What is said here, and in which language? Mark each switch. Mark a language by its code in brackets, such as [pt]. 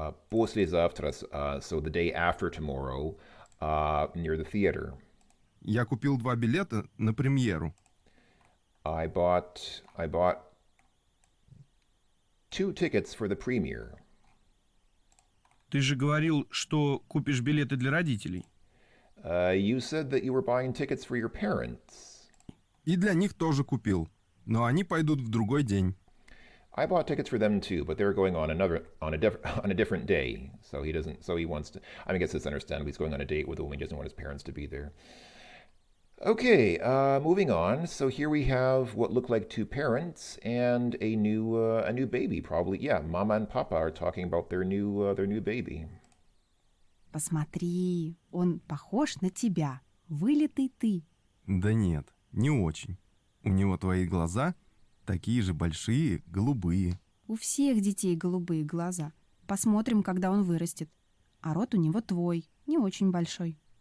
[en] Послезавтра, so the day after tomorrow, near the theater. [ru] Я купил 2 билета на премьеру. [en] I bought 2 tickets for the premiere. [ru] Ты же говорил, что купишь билеты для родителей. [en] You said that you were buying tickets for your parents. [ru] И для них тоже купил. Но они пойдут в другой день. [en] I bought tickets for them too, but they're going on a different day. So he wants to. I guess it's understandable. He's going on a date with a woman. He doesn't want his parents to be there. Okay, moving on. So here we have what look like 2 parents and a new baby. Probably, yeah. Mama and Papa are talking about their new baby. [ru] Посмотри, он похож на тебя. Вылитый ты. Да нет, не очень. У него твои глаза такие же большие, голубые. У всех детей голубые глаза. Посмотрим, когда он вырастет. А рот у него твой, не очень большой.